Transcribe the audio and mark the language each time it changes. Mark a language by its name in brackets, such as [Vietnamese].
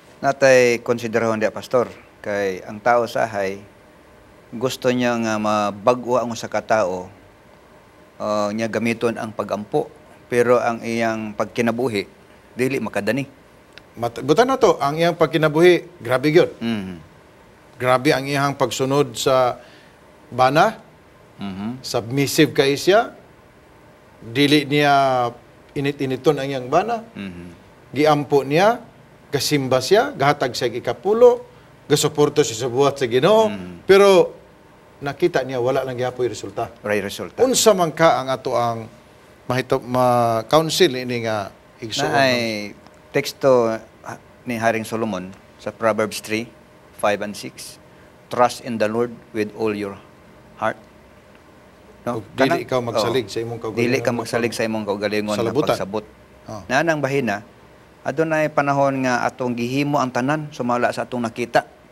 [Cebuano] Natay konsiderahon dia pastor kay ang tao sahay gusto niya nga mabag-o ang usa ka tawo niya gamiton ang pagampo pero ang iyang pagkinabuhi dili makadani. Butan na to, ang iyang pagkinabuhi, grabe gyud. Mhm. Grabe ang iyang pagsunod sa bana, Mhm. submissive kay siya, dili niya init-initon ang iyang bana, Mhm. giampo niya, gasimba siya, gahatag siya ikapulo, gasuporto siya sa buhat sa Ginoo, pero nakita niya wala lang gyapoy resulta. Ray resulta. Unsa man ka ang ato ang ma-counsel ini nga igsuon? Na ay teksto ni Haring Solomon sa Proverbs 3:5 and 6. [English] Trust in the Lord with all your heart. [Cebuano] Ug dili ikaw magsalig sa imong kaugalingon. Dili ka magsalig sa imong kaugalingon Sa nga labutan. pagsabot. Oh. Nanang bahina, adunay panahon nga atong gihimo ang tanan sumala sa atong nakita.